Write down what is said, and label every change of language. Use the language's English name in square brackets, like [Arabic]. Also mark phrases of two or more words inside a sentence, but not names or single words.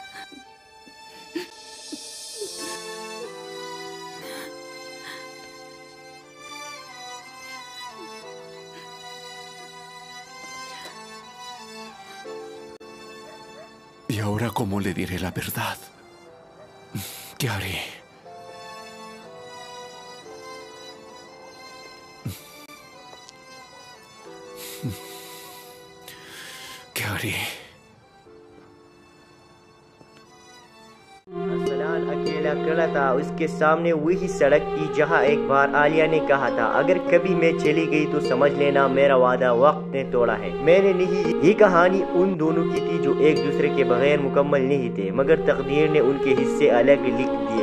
[Spanish] ¿Y ahora cómo le diré la verdad? ¿Qué haré? ¿Qué haré? [Urdu] ارسلان اکیلا کھڑا تھا. اس کے سامنے وہی سڑک تھی جہاں ایک بار عالیہ نے کہا تھا، اگر کبھی میں چلی گئی تو سمجھ لینا میرا وعدہ وقت نے توڑا ہے. میں نے نہیں، یہ کہانی ان دونوں کی تھی جو ایک دوسرے کے بغیر مکمل نہیں تھے، مگر تقدیر نے ان کے حصے الگ لکھ دیے.